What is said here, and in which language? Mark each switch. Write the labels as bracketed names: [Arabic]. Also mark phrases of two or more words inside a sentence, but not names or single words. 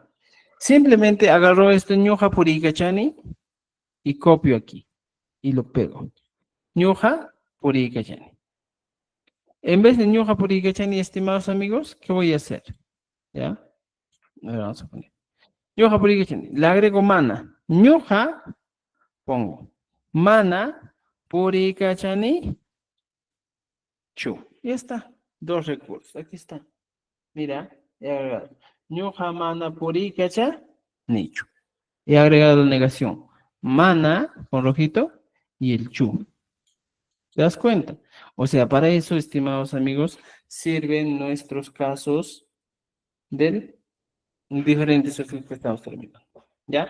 [Spanish] Simplemente agarro este [Quechua] ñoja Purica Chani [Spanish] y copio aquí y lo pego. [Quechua] Ñoja Purica Chani. [Spanish] En vez de [Quechua] ñoja Purica Chani, [Spanish] estimados amigos, ¿qué voy a hacer? ¿Ya? A ver, vamos a poner. [Quechua] Ñoja Purica Chani. [Spanish] Le agrego mana. Ñoja, pongo. [Quechua] Mana Purica Chani. Chu. [Spanish] Ya está. Dos recursos. Aquí está. Mira, he agregado. [Quechua] Ñoja mana Purica Chani. Chu. [Spanish] He agregado la negación. Mana, con rojito, y el chu. ¿Te das cuenta? O sea, para eso, estimados amigos, sirven nuestros casos del diferentes ejercicios que estamos terminando. ¿Ya?